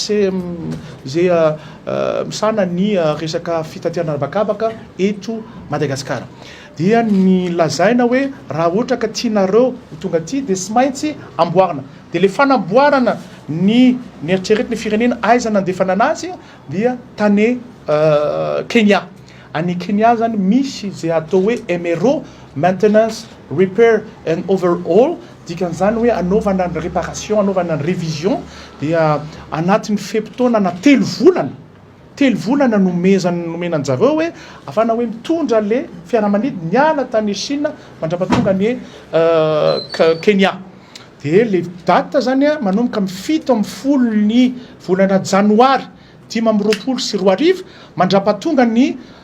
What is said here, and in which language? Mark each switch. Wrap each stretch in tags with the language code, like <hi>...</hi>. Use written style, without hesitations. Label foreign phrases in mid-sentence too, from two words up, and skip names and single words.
<mg>misana ny resaka fitaterana bakabaka eto Madagasikara dia ny lazaina hoe raha ohatra ka tianareo tonga aty dia tsy maintsy amboarina dia le fanamboarana ny eritreretin'ny firenena aiza nandefana anazy dia tany Kenya any Kenya zany misy zay atao hoe MRO</mg> <en>maintenance repair and overhaul</en> <mg>dikan'izany hoe anaovana ny réparation anaovana ny révision dia anatin'ny fepitaona na 3 volana nomenany zareo hoe afana hoe mitondra le fiaramanidina niala tany Chine mandrapatonga ny Kenya dia le date zany manomboka amin'ny 7 ny volana janoary 2024 mandrapatonga ny</mg>